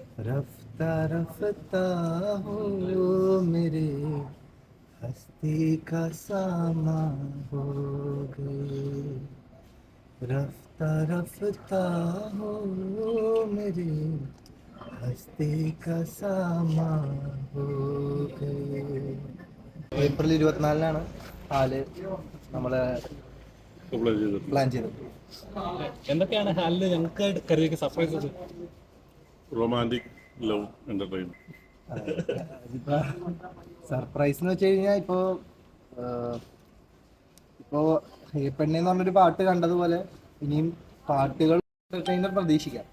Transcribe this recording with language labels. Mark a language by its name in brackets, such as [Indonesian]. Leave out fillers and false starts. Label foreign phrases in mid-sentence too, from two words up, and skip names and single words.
[Hindi] रफ्ता रफ्ता हो मेरे हस्ती का सामा हो गए। रफ्ता रफ्ता हो मेरे हस्ती का सामा हो गए. [Malayalam] ഏപ്രിൽ 24-നാണ് ഹാല് നമ്മള് പ്ലാൻ ചെയ്തത്. എന്തൊക്കെയാണ് ഹാലില് ഞങ്ങൾക്ക് കരുതിയ സർപ്രൈസസ്? [English] romantic love entertain. [Malayalam] ഇപ്പൊ സർപ്രൈസ് എന്ന് വെച്ച് കഴിഞ്ഞാൽ ഇപ്പോ ഈ പെണ്ണെന്ന് പറഞ്ഞൊരു പാട്ട് കണ്ടതുപോലെ ഇനിയും പാട്ടുകൾ പ്രതീക്ഷിക്കാം.